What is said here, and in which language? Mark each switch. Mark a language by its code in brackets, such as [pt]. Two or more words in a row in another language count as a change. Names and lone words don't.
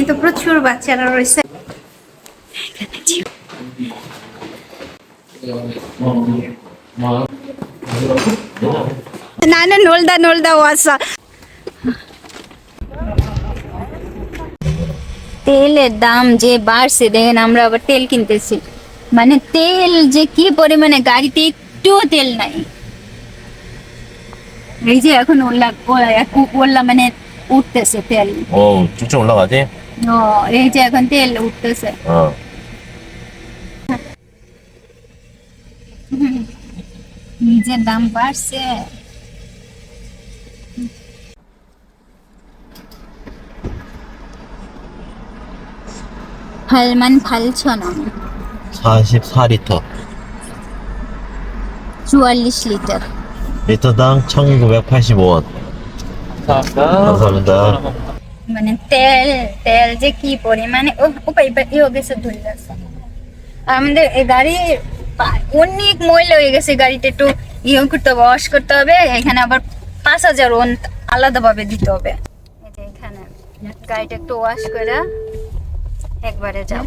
[bn] তো প্রচুর বাচ্চারা রয়েছে। [ko] 나는 놀다 왔어. [bn] তেলের দাম যে বাড়ছে দেখেন, আমরা আবার তেল কিনতেছি। মানে তেল যে কি পরিমাণে, গাড়িতে একটুও তেল নাই। এই যে এখন ওল্লা মানে উঠতেছে তেল। [ko] 오, 쭉쭉 올라가지? [bn] ও এই যে এখন তেল উঠতেছে। নিজের দাম বাড়ছে। [ko] 팔만 8,000원. 44리터. 44 리터. 리터당 1,985원. 감사합니다. [bn] মানে তেল যে কি পরিমাণে, গেছে ধুয়ে গেছে আমাদের এই গাড়ি। অনেক ময়লা হয়ে গেছে গাড়িটা, একটু করতে হবে, ওয়াশ করতে হবে। এখানে আবার 5,000 আলাদা ভাবে দিতে হবে। এই যে এখানে গাড়িটা একটু ওয়াশ করে একবারে যাব।